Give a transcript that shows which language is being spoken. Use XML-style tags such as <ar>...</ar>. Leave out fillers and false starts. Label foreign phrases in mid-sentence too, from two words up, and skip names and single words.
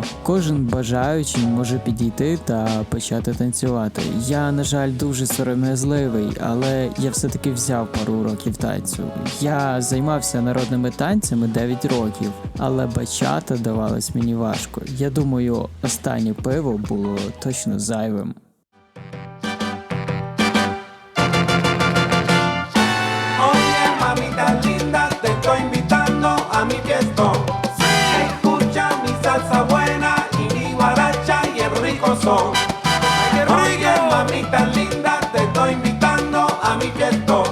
<uk>Кожен бажаючий може підійти та почати танцювати. Я, на жаль, дуже сором'язливий, але я все-таки взяв пару уроків танцю. Я займався народними танцями 9 років, але бачата давалась мені важко. Я думаю, останнє пиво було точно зайвим.</uk> <es>Oye, mamita linda, te estoy invitando a mi fiestón. Escucha mi salsa buena y mi guaracha y el rico son. Oye, mamita linda, te estoy invitando a mi fiestón.</es>